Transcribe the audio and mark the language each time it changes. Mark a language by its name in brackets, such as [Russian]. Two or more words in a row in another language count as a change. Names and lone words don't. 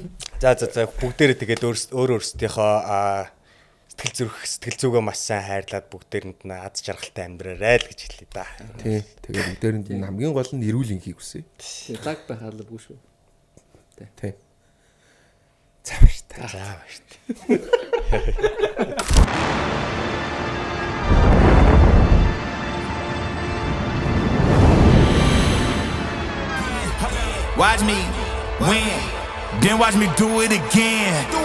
[Mongolian] за бүгдээрээ тэгээд өөр өөрсдийнхөө сэтгэл зүгөө маш сайн хайрлаад бүгдээрэнд нь аз жаргалтай амьдраарай л гэж хэлээ да. Тий. Тэгээд бүгдээрэнд нь хамгийн гол нь эрүүл энхийг хүсье. Лаг байхалгүй шүү. Тий. Заавар та. [English] Watch me win, then watch me do it again.